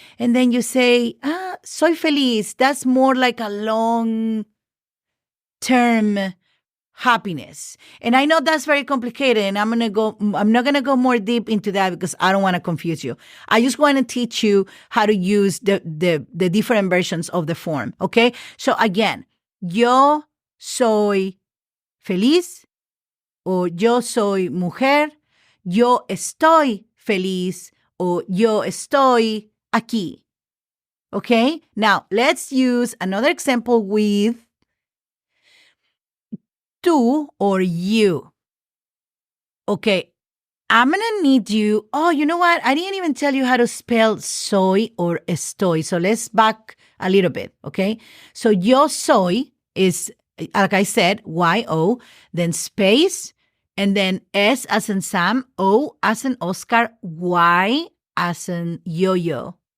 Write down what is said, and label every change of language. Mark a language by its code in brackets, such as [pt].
[en] And then you say, [es] soy feliz. [en] That's more like a long-term happiness. And I know that's very complicated, and I'm not gonna go more deep into that because I don't want to confuse you. I just want to teach you how to use the different versions of the form. Okay? So again, [es] yo soy feliz, o yo soy mujer, yo estoy feliz, o yo estoy aquí. [en] Okay? Now, let's use another example with tú or you. Okay, I'm going to need you. Oh, you know what? I didn't even tell you how to spell soy or estoy. So let's back a little bit, okay? So yo soy is, like I said, Y-O, then space, and then S as in Sam, O as in Oscar, Y as in yo-yo.